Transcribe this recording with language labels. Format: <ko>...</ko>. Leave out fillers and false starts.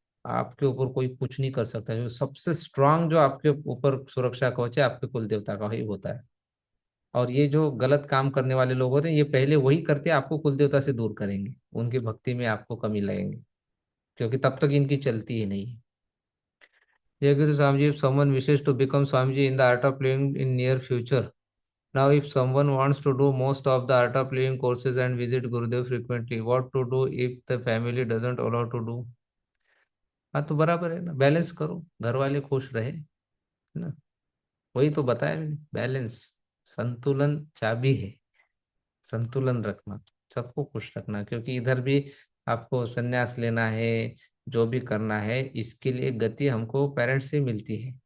<hi>आपके ऊपर कोई कुछ नहीं कर सकता। जो सबसे स्ट्रांग जो आपके ऊपर सुरक्षा कवच है, आपके कुल देवता का ही होता है। और ये जो गलत काम करने वाले लोग होते हैं, ये पहले वही करते हैं, आपको कुल देवता से दूर करेंगे, उनकी भक्ति में आपको कमी लगेंगे, क्योंकि तब तक इनकी चलती ही नहीं है। जय गुरु Swami ji,</hi> <en>if someone wishes to become Swamiji in the art of living in near future. Now, if someone wants to do most of the art of living courses and visit Gurudev frequently, what to do if the family doesn't allow to do?</en> <hi>हाँ, तो बराबर है ना, balance करो, घर वाले खुश रहे, है ना। वही तो बताया मैंने, बैलेंस, संतुलन चाबी है। संतुलन रखना, सबको खुश रखना, क्योंकि इधर भी आपको संन्यास लेना है, जो भी करना है, इसके लिए गति हमको पेरेंट्स से मिलती है।</hi>